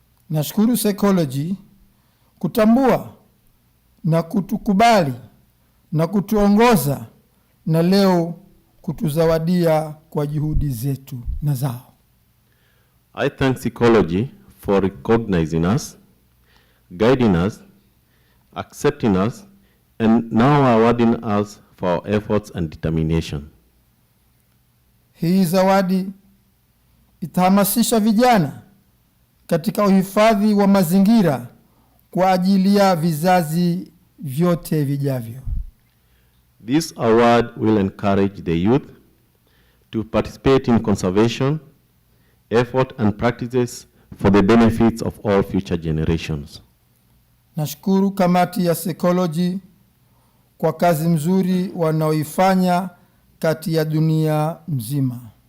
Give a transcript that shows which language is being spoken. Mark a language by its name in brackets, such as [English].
[Swahili] Nashukuru Seacology kutambua na kutukubali na kutuongoza, na leo kutuzawadia kwa juhudi zetu na zao. [English] I thank Seacology for recognizing us, guiding us, accepting us, and now awarding us for our efforts and determination. [Swahili] Hii zawadi itahamasisha vijana katika uhifadhi wa mazingira kwa ajili ya vizazi vyote vijavyo. [English] This award will encourage the youth to participate in conservation, effort and practices for the benefits of all future generations. [Swahili] Nashukuru kamati ya Seacology kwa kazi mzuri wanaoifanya kati ya dunia mzima.